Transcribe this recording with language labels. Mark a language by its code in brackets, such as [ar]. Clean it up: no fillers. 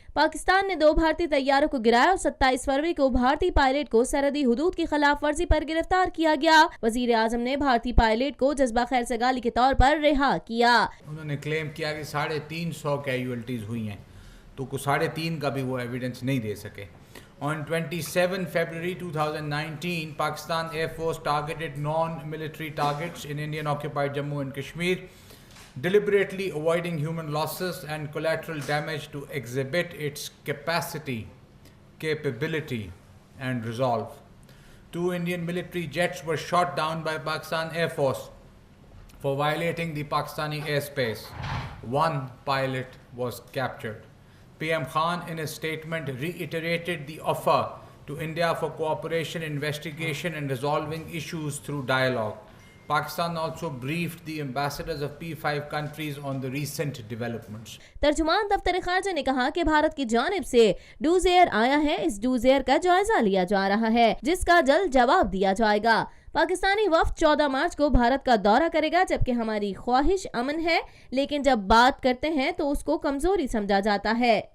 [ur] پاکستان نے 2 بھارتی طیاروں کو گرایا اور 27 فروری کو بھارتی پائلٹ کو سرحدی حدود کی خلاف ورزی پر گرفتار کیا گیا. وزیر اعظم نے بھارتی پائلٹ کو جذبہ خیر سگالی کے طور پر رہا کیا. انہوں نے کلیم کیا کہ 350 کیجویلٹیز ہوئی ہیں, تو 3.5 کا بھی وہ ایویڈنس نہیں دے سکے. [en] On 27 February 2019, Pakistan Air Force targeted non-military targets in Indian-occupied Jammu and Kashmir, deliberately avoiding human losses and collateral damage to exhibit its capacity, capability, and resolve. 2 Indian military jets were shot down by Pakistan Air Force for violating the Pakistani airspace. 1 pilot was captured. PM Khan in a statement reiterated the offer to India for cooperation, investigation and resolving issues through dialogue. Pakistan also briefed the ambassadors of P5 countries on the recent developments. [ur] ترجمان دفتر خارجہ نے کہا کہ بھارت کی جانب سے dose year آیا ہے, اس ڈوز ایئر کا جائزہ لیا جا رہا ہے, جس کا جلد جواب دیا جائے گا. پاکستانی وفد 14 مارچ کو بھارت کا دورہ کرے گا, جبکہ ہماری خواہش امن ہے, لیکن جب بات کرتے ہیں تو اس کو کمزوری سمجھا جاتا ہے.